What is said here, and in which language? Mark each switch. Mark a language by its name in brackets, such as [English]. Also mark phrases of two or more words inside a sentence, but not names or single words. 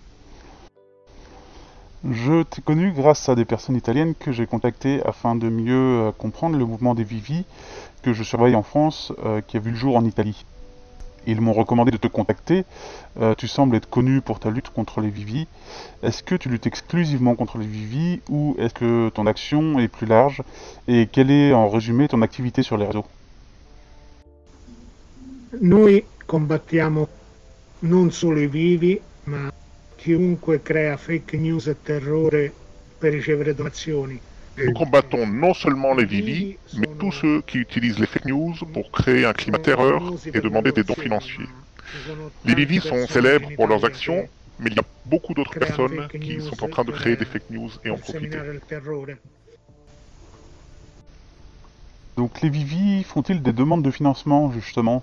[French] Je t'ai connu grâce à des personnes italiennes que j'ai contactées afin de mieux comprendre le mouvement des Vivi que je surveille en France, qui a vu le jour en Italie. Ils m'ont recommandé de te contacter. Tu sembles être connu pour ta lutte contre les Vivi. Est-ce que tu luttes exclusivement contre les Vivi ou est-ce que ton action est plus large? Et quelle est en résumé ton activité sur les réseaux? [Italian] Noi combattiamo non solo i vivi, ma chiunque crea [English] fake news [Italian] e terrore per ricevere donazioni. [French] Nous combattons non seulement les Vivi, mais tous ceux qui utilisent les [English] fake news [French] pour créer un climat de terreur et demander des dons financiers. Les Vivi sont célèbres pour leurs actions, mais il y a beaucoup d'autres personnes qui sont en train de créer des [English] fake news [French] et en profiter. Donc les Vivi font-ils des demandes de financement justement?